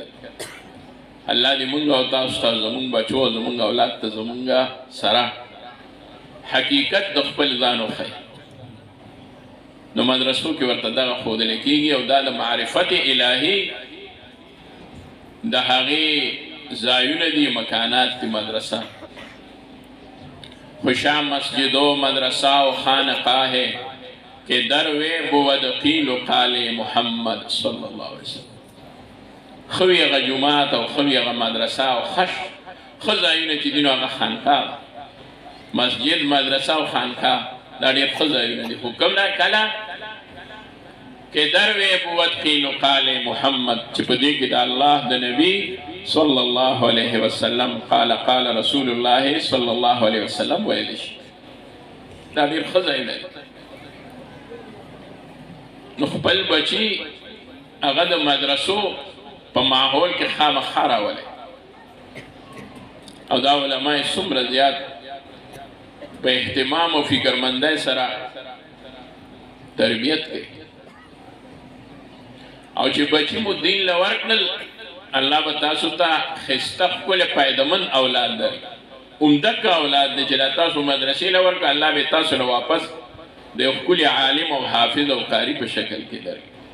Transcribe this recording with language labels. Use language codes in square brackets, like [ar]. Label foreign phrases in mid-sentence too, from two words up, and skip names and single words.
[ps] الله دې مونږ او تاسو ته، زمونږ بچو، زمونږ اولاد ته، زمونږ سره حقیقت د خپل ځان وښیي. نو مدرسو کې ورته دغه ښودلی کېږي او دا د معرفت الهي د هغې ځایونه دي، مکانات دي مدرسه. [fa] خوشا مسجد و مدرسه و خانقاه که دروی بود قیل و قال محمد [ar] صلی الله علیه وسلم. [ps] خوی هغه جماعت او خوی هغه مدرسه او ښه ځایونه چې دي نو هغه خانقاه، مسجد، مدرسه او خانقاه دا ډېر ښه ځایونه دي. خو کوم دا کله [fa] که دروی بود قیل و قال محمد [ps] چې په دې کې د الله د نبي [ar] صلی الله علیه وسلم قال رسول الله صلی الله علیه وسلم [ps] ویلی شي، دا ډېر ښه ځایونه دي. نو خپل بچي هغه د مدرسو په ماحول کې خامخا راولئ. او دا علماء څومره زیات په اهتمام او فکرمندۍ سره تربیت کوي او چې بچی مو دین له ورکړل الله به تاسو ته ښایسته ښکلی فایدهمند اولاد درکړي عمدکه اولاد دی چې دا تاسو مدرسې له ورکړه الله به تاسو له واپس د یو ښکلي عالم او حافظ او قاري په شکل کې درکړي